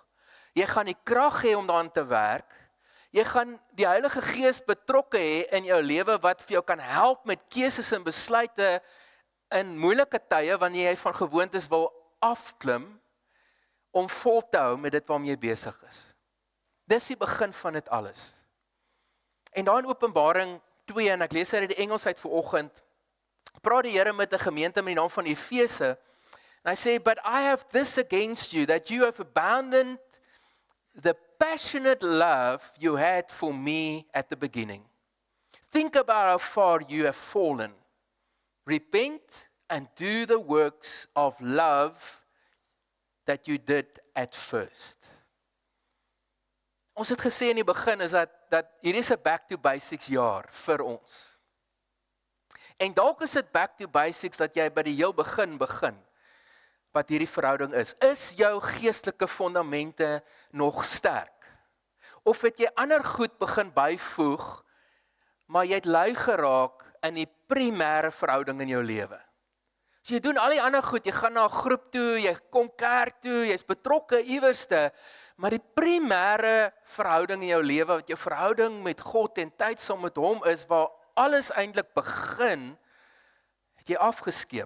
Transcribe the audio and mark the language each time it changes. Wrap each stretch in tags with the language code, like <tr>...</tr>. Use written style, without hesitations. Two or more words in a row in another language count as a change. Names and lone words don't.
<af>Jy gaan die krag hê om daaraan te werk. Jy gaan die Heilige Gees betrokke hê in jou lewe wat vir jou kan help met keuses en besluite in moeilike tye wanneer jy van gewoontes wil afklim om vol te hou met dit waarmee jy besig is. Dis die begin van dit alles. En daar in Openbaring 2, en ek lees uit die Engels uit vanoggend, praat die Here met 'n gemeente met die naam van Efese.</af> <en>And I say, but I have this against you, that you have abandoned the passionate love you had for me at the beginning. Think about how far you have fallen. Repent and do the works of love that you did at first.</en> <af>Ons het gesê in die begin is dat hierdie is 'n</af> <en>back to basics</en> <af>jaar vir ons. En dalk is dit</af> <en>back to basics</en> <af>dat jy by die heel begin wat hierdie verhouding is. Is jou geestelike fondamente nog sterk? Of het jy ander goed begin byvoeg, maar jy het lui geraak in die primêre verhouding in jou lewe? So jy doen al die ander goed, jy gaan na 'n groep toe, jy kom kerk toe, jy's betrokke iewerste, maar die primêre verhouding in jou lewe, wat jou verhouding met God en tyd saam met hom is, waar alles eintlik begin, het jy afgeskeep.</af>